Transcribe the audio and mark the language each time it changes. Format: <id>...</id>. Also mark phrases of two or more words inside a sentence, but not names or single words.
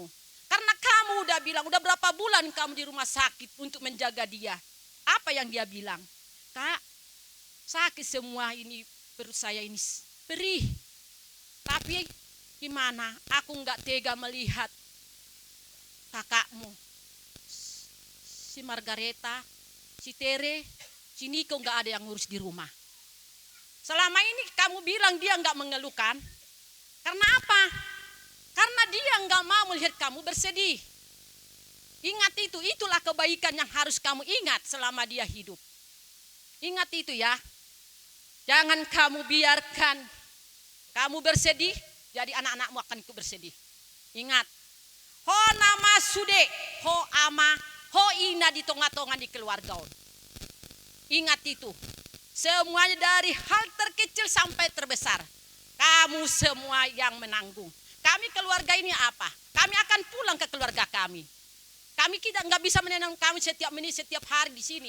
<id>Karena kamu udah bilang, udah berapa bulan kamu di rumah sakit untuk menjaga dia. Apa yang dia bilang? Kak, sakit semua ini, perut saya ini perih. Tapi gimana? Aku nggak tega melihat kakakmu. Si Margareta, si Tere, si Niko nggak ada yang ngurus di rumah. Selama ini kamu bilang dia enggak mengeluhkan. Karena apa? Karena dia enggak mau melihat kamu bersedih. Ingat itu, itulah kebaikan yang harus kamu ingat selama dia hidup. Ingat itu ya. Jangan kamu biarkan kamu bersedih, jadi anak-anakmu akan ikut bersedih. Ingat.</id> <bbc>Ho nama sude, ho ama, ho ina</bbc> <id>di tengah-tengah di keluarga. Ingat itu. Semuanya dari hal terkecil sampai terbesar. Kamu semua yang menanggung. Kami keluarga ini apa? Kami akan pulang ke keluarga kami. Kita nggak bisa menenang kami setiap menit, setiap hari di sini.</id>